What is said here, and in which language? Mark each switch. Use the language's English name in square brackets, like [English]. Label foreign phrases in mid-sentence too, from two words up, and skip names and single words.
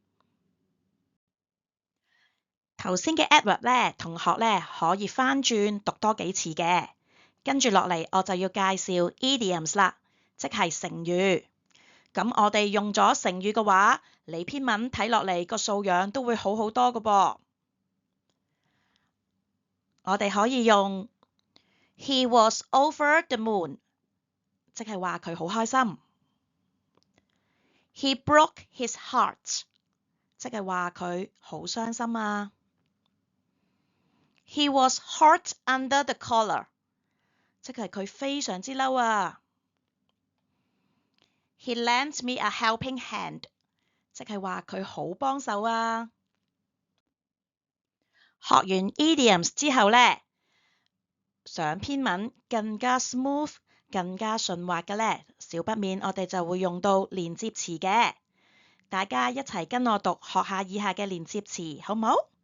[Cantonese] 頭先嘅 adverb 呢，同學呢可以翻轉讀多幾次嘅。跟住落嚟，我就要介紹 idioms 啦，即係成語。咁我哋用咗成語嘅話，你篇文睇落嚟個素養都會好好多㗎噃。我哋可以用 [English] He was over the moon， [Cantonese] 即係話佢好開心。 [English] He broke his heart， [Cantonese] 即係話佢好傷心啊。 [English] He was hot under the collar， [Cantonese] 即係佢非常之嬲啊。 [English] He lent me a helping hand， [Cantonese] 即係話佢好幫手啊。學完 idioms 之後呢，想篇文更加 smooth、更加順滑嘅呢，少不免我哋就會用到連接詞嘅。大家一齊跟我讀學下以下嘅連接詞，好唔好？